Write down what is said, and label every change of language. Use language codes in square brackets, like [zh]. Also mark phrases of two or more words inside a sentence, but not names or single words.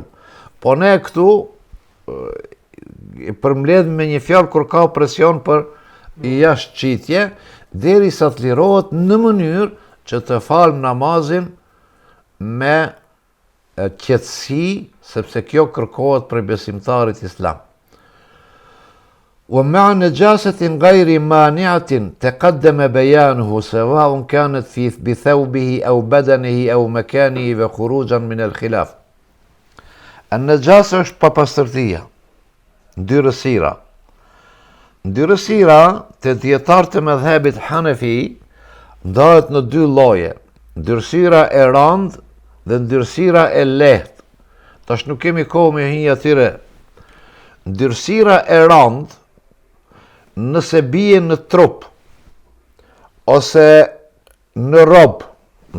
[sq] Po ne këtu përmbledh me një fjalë kur ka presion për jashtëqitje, derisa të lirohet në mënyrë që të falë namazin me qetësi, sepse kjo kërkohet prej besimtarit islam. [ar] ومع نجاسة غير مانعة تقدم بيانه سواء كانت بثوبه أو بدنه أو مكانه وخروجا من الخلاف. [sq] النجاسة është papastërtia, ndyrësira. Ndyrësira të dietarët e mëdhëbit Hanefi ndahet në dy lloje, ndyrësira e rëndë dhe ndyrësira e lehtë. Tash nuk kemi kohë me hinj atyre. Ndyrësira e rëndë nëse bie në trup, ose në rob, në